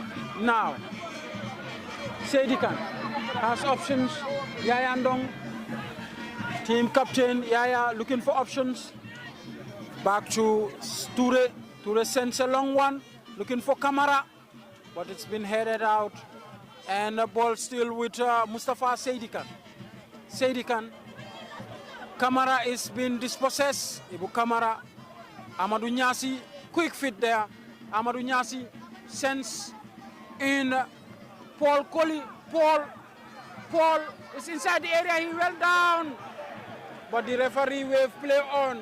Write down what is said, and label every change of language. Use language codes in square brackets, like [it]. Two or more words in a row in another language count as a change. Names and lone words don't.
[en] Now, Sedikan has options. Yaya Ndong, team captain. Yaya looking for options. Back to Toure. Toure sends a long one, looking for Kamara, but it's been headed out. And the ball still with Mustafa Sedikan. Sedikan. Kamara is being dispossessed. Ibu Kamara. Amadou Nyasi, quick fit there. Amadou Nyasi sends in Paul Colli. Paul is inside the area. He went down, but the referee waved play on.